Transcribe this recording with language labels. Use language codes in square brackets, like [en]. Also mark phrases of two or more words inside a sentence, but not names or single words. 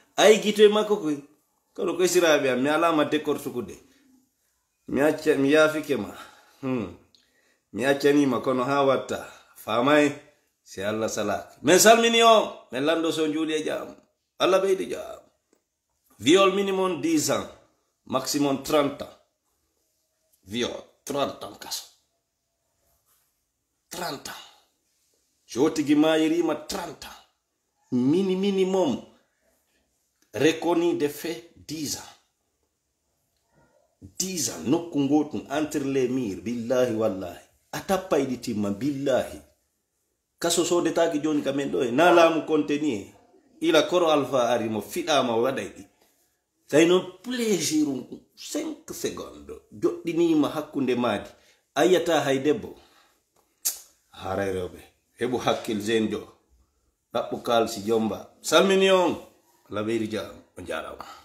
[ff] Ay gito e makko koy. Kono ko siraɓe am, mi alama décortiqude. Mi acca, mi yaafike ma. Hmm. Mi accanima kono ha watta. Famay, si Allah salak. Men salmini o, men lando so juuli e jam. Allah ɓeydi jam. [fr] Viol minimum dix ans, maximum trente ans. Viol, trente ans kaso. trente ans. [ff] So tigi mayirima [fr] trente ans. Mini-, minimum. Reconnu de fait dix ans. Dix ans. [ff] Nokku ngotum [fr] entre les murs. [ar] Billahi wallahi. [ff] A tappa iɗi timma. Billahi. Kaso sodetaki joni ka men ɗo e. Na laamu konteni e. Ila koro Alpha ari mo fiɗama waɗa iɗi. Tawi noon plaisir um [fr] cinq secondes. [ff] Joɗɗinima hakkunde maadi. A yiyata hay debbo. Haray rewɓe. Heɓu hakkil zen jo. Ɗaɓɓu kalsi jomba. Salmini on. Allah ɓeydi jam. On jarama.